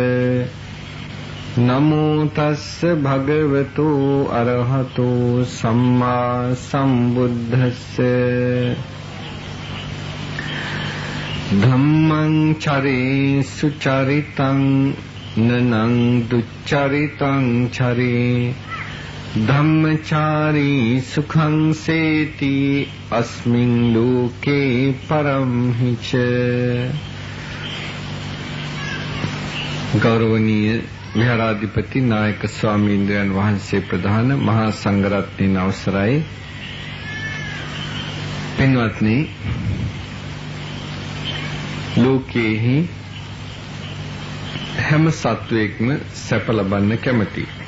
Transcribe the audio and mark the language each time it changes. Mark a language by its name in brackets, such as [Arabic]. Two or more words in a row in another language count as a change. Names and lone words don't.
[Pali] නමෝ තස්ස භගවතු අරහතෝ සම්මා සම්බුද්දස්ස ධම්මං චරේ සුචරිතං නනං දුච්චරිතං චරේ ධම්මචාරී සුඛං සේති අස්මින් ලෝකේ පරම් හිච. [Sinhala] ගෞරවනීය විහාරාධිපති නායක ස්වාමීන් වහන්සේ ප්‍රධාන මහා සංඝරත්නයන් අවසරයි. පින්වත්නි, ලෝකේහි හැම සත්වයක්ම සැප ලබන්න කැමතියි.